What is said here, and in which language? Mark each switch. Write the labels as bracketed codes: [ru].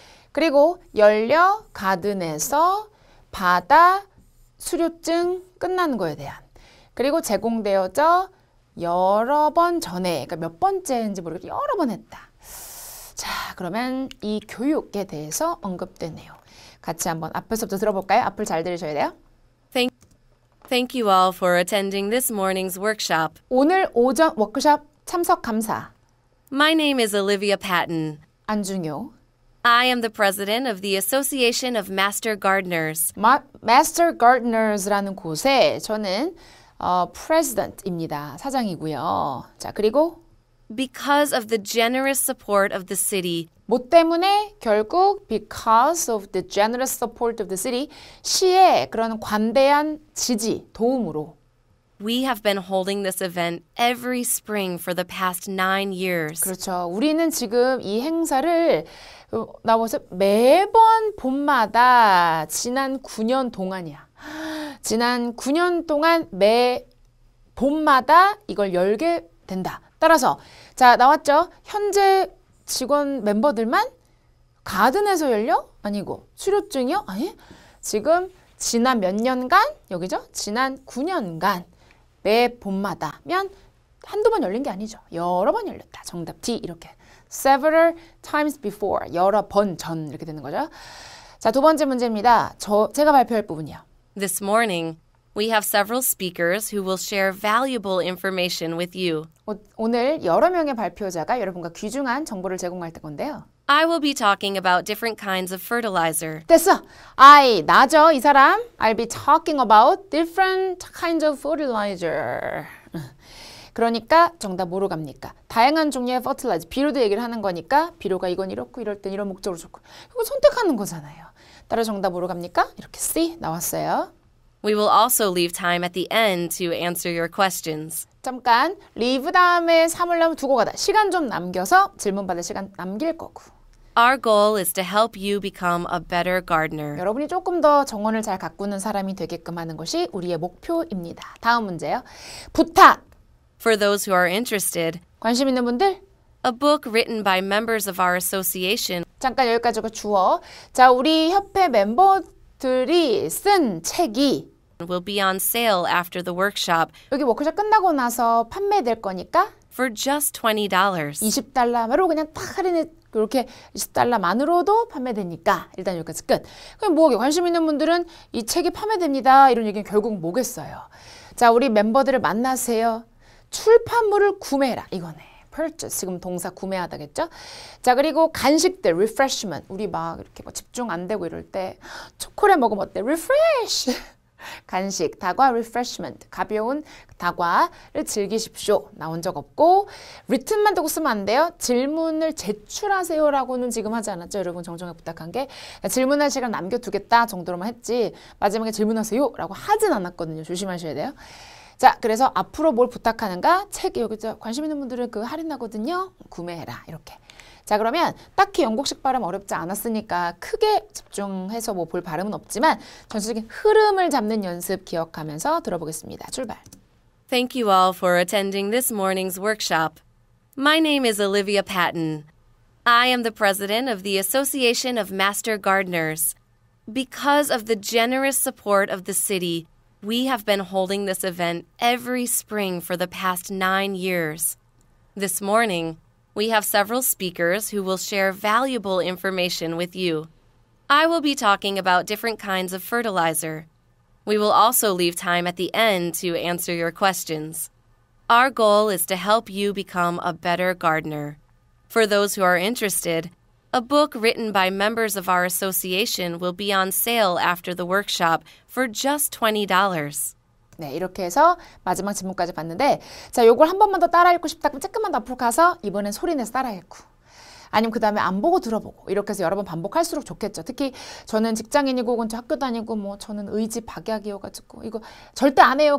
[ko] 그리고 열려 가든에서 받아 수료증 끝나는 거에 대한. 그리고 제공되어져 여러 번 전에, 그러니까 몇 번째인지 모르겠고 여러 번 했다. 자, 그러면 이 교육에 대해서 언급되네요. 같이 한번 앞에서부터 들어볼까요? 앞을 잘 들으셔야 돼요. [en] Thank you all for attending this morning's workshop. [ko] 오늘 오전 워크숍 참석 감사. [en] My name is Olivia Patton. [ko] 안중요. [en] I am the president of the Association of Master Gardeners. [ko] Master Gardeners라는 곳에 저는 president입니다. 사장이고요. 자, 그리고 [en] Because of the generous support of the city, [ko] 뭐 때문에 결국 [en] because of the generous support of the city, [ko] 시의 그런 관대한 지지, 도움으로 [en] we have been holding this event every spring for the past 9 years. [ko] 그렇죠. 우리는 지금 이 행사를 나와서 매번 봄마다 지난 9년 동안이야. 지난 9년 동안 매 봄마다 이걸 열게 된다. 따라서 자 나왔죠. 현재 직원 멤버들만 가든에서 열려? 아니고 수료증이요? 아니 지금 지난 몇 년간 여기죠? 지난 9년간 매 봄마다면 한두 번 열린 게 아니죠. 여러 번 열렸다. 정답 D 이렇게 [en] several times before [ko] 여러 번 전 이렇게 되는 거죠. 자, 두 번째 문제입니다. 제가 발표할 부분이요. [en] This morning, we have several speakers who will share valuable information with you. [ko] 오늘 여러 명의 발표자가 여러분과 귀중한 정보를 제공할 건데요. [en] I will be talking about different kinds of fertilizer. [ko] 됐어. 나죠, 이 사람. [en] I'll be talking about different kinds of fertilizer. [ko] 그러니까 정답 뭐로 갑니까? 다양한 종류의 fertilizer. 비료도 얘기를 하는 거니까 비료가 이건 이렇고 이럴 땐 이런 목적으로 좋고 이거 선택하는 거잖아요. 따라 정답 뭐로 갑니까? 이렇게 C 나왔어요. [en] We will also leave time at the end to answer your questions. [ko] 잠깐 leave 다음에 3을 두고 가다. 시간 좀 남겨서 질문 받을 시간 남길 거고. [en] Our goal is to help you become a better gardener. [ko] 여러분이 조금 더 정원을 잘 가꾸는 사람이 되게끔 하는 것이 우리의 목표입니다. 다음 문제요. 부탁. [en] For those who are interested, [ko] 관심 있는 분들 [en] a book written by members of our association [ko] 잠깐 여기까지가 주어. 자, 우리 협회 멤버들이 쓴 책이 [en] will be on sale after the workshop [ko] 여기 워크숍 끝나고 나서 판매될 거니까 [en] for just $20. [ko] $20만으로 그냥 딱 할인해 이렇게 $20만으로도 판매되니까 일단 여기까지 끝. 그럼 뭐게 관심 있는 분들은 이 책이 판매됩니다. 이런 얘기는 결국 뭐겠어요. 자, 우리 멤버들을 만나세요. 출판물을 구매해라. 이거네. purchase. 지금 동사 구매하다겠죠? 자, 그리고 간식들, refreshment. 우리 막 이렇게 뭐 집중 안 되고 이럴 때 초콜릿 먹으면 어때? refresh. 간식, 다과, refreshment. 가벼운 다과를 즐기십시오. 나온 적 없고 written만 두고 쓰면 안 돼요. 질문을 제출하세요라고는 지금 하지 않았죠? 여러분 정정에 부탁한 게 질문할 시간 남겨두겠다 정도로만 했지 마지막에 질문하세요라고 하진 않았거든요. 조심하셔야 돼요. 자, 그래서 앞으로 뭘 부탁하는가? 책 여기 관심 있는 분들은 그 할인하거든요. 구매해라. 이렇게. 자, 그러면 딱히 영국식 발음 어렵지 않았으니까 크게 집중해서 뭐 볼 발음은 없지만 전체적인 흐름을 잡는 연습 기억하면서 들어보겠습니다. 출발. [en] Thank you all for attending this morning's workshop. My name is Olivia Patton. I am the president of the Association of Master Gardeners. Because of the generous support of the city, we have been holding this event every spring for the past 9 years. This morning, we have several speakers who will share valuable information with you. I will be talking about different kinds of fertilizer. We will also leave time at the end to answer your questions. Our goal is to help you become a better gardener. For those who are interested, a book written by members of our association will be on sale after the workshop for just $20. [ko] 네, 이렇게 해서 마지막 질문까지 봤는데 자, 요걸 한 번만 더 따라 읽고 싶다 그러면 조금만 더 앞으로 가서 이번엔 소리 내서 따라 읽고 아니면 그 다음에 안 보고 들어보고 이렇게 해서 여러 번 반복할수록 좋겠죠. 특히 저는 직장인이고 혹은 학교 다니고 뭐 저는 의지 박약이어가지고 이거 절대 안 해요.